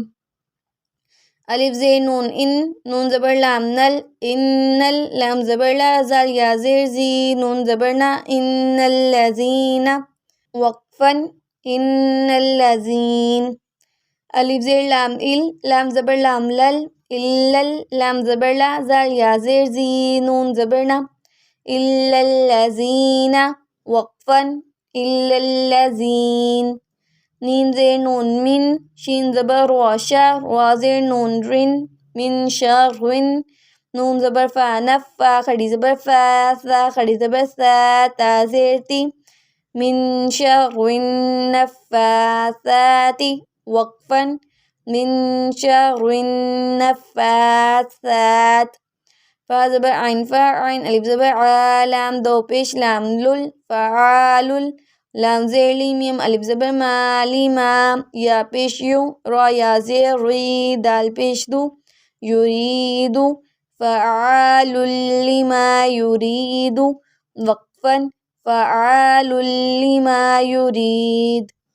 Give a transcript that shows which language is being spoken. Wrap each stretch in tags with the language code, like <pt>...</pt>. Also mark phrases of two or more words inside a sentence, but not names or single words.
<ur>الف زیر نون ان، نون زبر لام نل، انل، لام زبر لا، زال یا زیر زی، نون زبر نا،</ur> <ar>ان الذین</ar> <ur>وقفاً،</ur> <ar>ان الذین.</ar> <ur>الف زیر لام ال، لام زبر لام لل، اللل، لام زبر لا، زال یا زیر زی، نون زبر نا،</ur> <ar>الا الذین</ar> <ur>وقفاً،</ur> <ar>الا الذین.</ar> <ur>نین زیر نون من، شین زبر روا، شا روا زیر نون رن،</ur> <ar>من شر</ar> <ur>رن. نون زبر فا، نفا کھڑی زبر فا، سا کھڑی زبر سا، تا زیر تی،</ur> <ar>من شر النفاثات</ar> <ur>وقفاً،</ur> <ar>من شر النفاثات.</ar> <ur>فا زبر عین، فا عین، الف زبر عا، لام دو پیش لام لل، فعالل، لام زیر لی میم، الف زبر ما، لیما، یا پیش یو، را یا زیر ری، دال پیش دو، یریدو،</ur> <ar>فعال لما یرید</ar> <ur>وقفاً،</ur> <ar>فعال لما یرید.</ar>